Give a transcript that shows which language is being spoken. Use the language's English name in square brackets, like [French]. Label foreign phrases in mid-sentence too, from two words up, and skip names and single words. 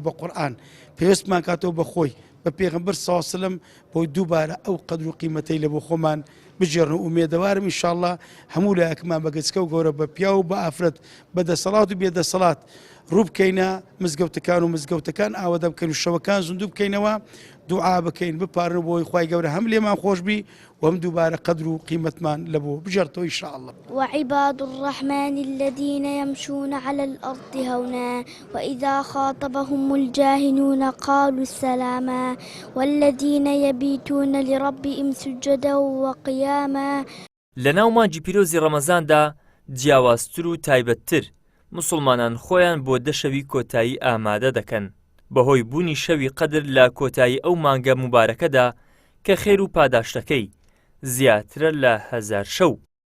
[Central Kurdish] بە قورئان پێوەستمان کاتەوە بە خۆی بە پێغەمبەر [Arabic] صلی الله علیه و سلم [Central Kurdish] بۆ دووبارە ئەو قەدر و قیمەتەی لە بۆ خۆمان بژێڕن و ئومێدەوارم ئینشاءڵڵا هەموو لایەکمان بە گەچکە و گەورە بە پیا و بە ئافرەت بەدەسەڵات و بێدەسەڵات ڕوو بکەینە مزگەوتەکان و مزگەوتەکان ئاوەدە بکەین و شەوەکان زوندوو بکەینەوە دوعا بکەین بپارن بۆی خوای گەورە هەم لێمان خۆش بی و هەم دووبارە قەدر و قیمەتمان لە بۆ بژێڕتەوە ئینشاءڵڵا. [Arabic] وعباد الرحمن الذين يمشون على الأرض هونا وإذا خاطبهم الجاهلون قالوا سلاما والذين يبيتون لربهم سجدا وقياما. [Central Kurdish] لەناو مانجی پیرۆزی ڕەمەزاندا جیاوازتر و تایبەتتر مسلمانان خۆیان بۆ دەشەوی کۆتایی ئامادە دەکەن بەهۆی بوونی شەوی قەدر لە کۆتایی ئەو مانگە مبارەکەدا کە خێر و پاداشتەکەی زیاترە لە 1000 شەو.